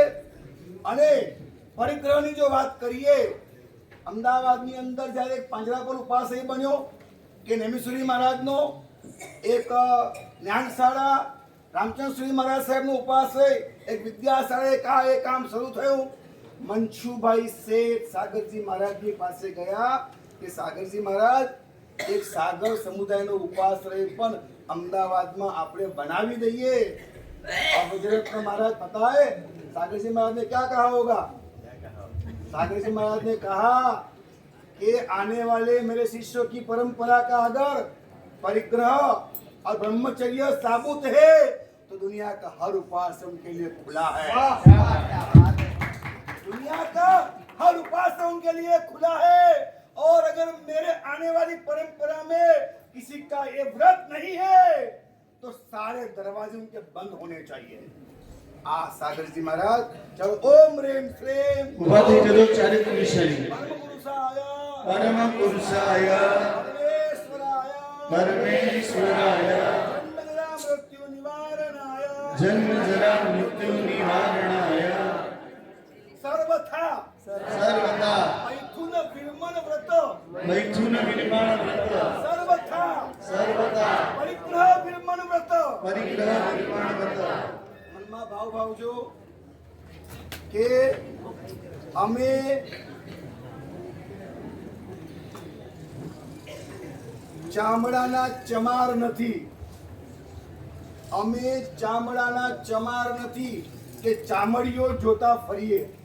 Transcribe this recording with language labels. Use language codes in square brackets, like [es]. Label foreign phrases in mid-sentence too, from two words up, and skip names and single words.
[gu] અને પરિગ્રહની જો વાત કરીએ, અમદાવાદની અંદર જ્યારે એક પાંજરાપોળ ઉપાસય બન્યો કે નેમિશ્વરી મહારાજનો એક જ્ઞાનશાળા, રામચંદ્રશ્રી મહારાજ સાહેબનો ઉપાસય, એક વિદ્યાશાળા, એ કામ શરૂ થયું. મનસુભાઈ શેઠ સાગરજી મહારાજની પાસે ગયા કે સાગરજી મહારાજ એક સાગર સમુદાયનો ઉપાશ્રય પણ અમદાવાદમાં આપણે બનાવી દઈએ। [hi] और गुजरात में महाराज पता है सागर जी महाराज ने क्या कहा होगा? सागर जी महाराज ने कहा कि आने वाले मेरे शिष्यों की परंपरा का अगर परिग्रह और ब्रह्मचर्य साबुत है तो दुनिया का हर उपास उनके लिए खुला है। दुनिया का हर उपास उनके लिए खुला है। और अगर मेरे आने वाली परंपरा में किसी का ये व्रत नहीं है तो सारे दरवाजे उनके बंद होने चाहिए। सागर जी महाराज चलो [sa] ओम ह्रीं श्रीं [hi] उभा થઈ જજો ચારે પુરુષારી [sa] परम पुरुषाय परम पुरुषाय परमेश्वराय પરમેશ્વરાય जन्म जरा जन्म जरा मृत्यु निवारणाय मृत्यु निवारणाय सर्वथा સર્વદા मैथुन विरमण व्रत मैथुन निर्माण व्रत सर्वथा સર્વદા परिग्रह विरमण व्रत परिग्रह निर्माण व्रत [gu] મનમાં ભાવ ભાવજો કે અમે ચામડાના ચમાર નથી। અમે ચામડાના ચમાર નથી કે ચામડીઓ જોતા ફરીએ।